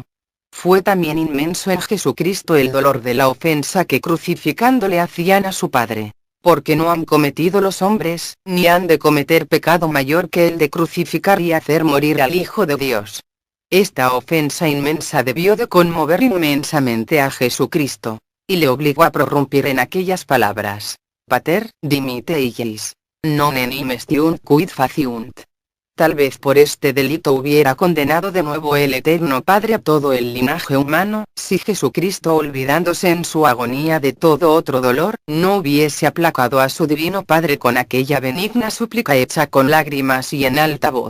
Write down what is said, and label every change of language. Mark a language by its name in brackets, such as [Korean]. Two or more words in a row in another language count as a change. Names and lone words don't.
[Spanish] Fue también inmenso en Jesucristo el dolor de la ofensa que crucificándole hacían a su Padre. Porque no han cometido los hombres, ni han de cometer pecado mayor que el de crucificar y hacer morir al Hijo de Dios. Esta ofensa inmensa debió de conmover inmensamente a Jesucristo, y le obligó a prorrumpir en aquellas palabras: [Latin] Pater, dimite illis. Non enim estiunt quid faciunt. [Spanish] Tal vez por este delito hubiera condenado de nuevo el Eterno Padre a todo el linaje humano, si Jesucristo, olvidándose en su agonía de todo otro dolor, no hubiese aplacado a su Divino Padre con aquella benigna súplica hecha con lágrimas y en alta voz.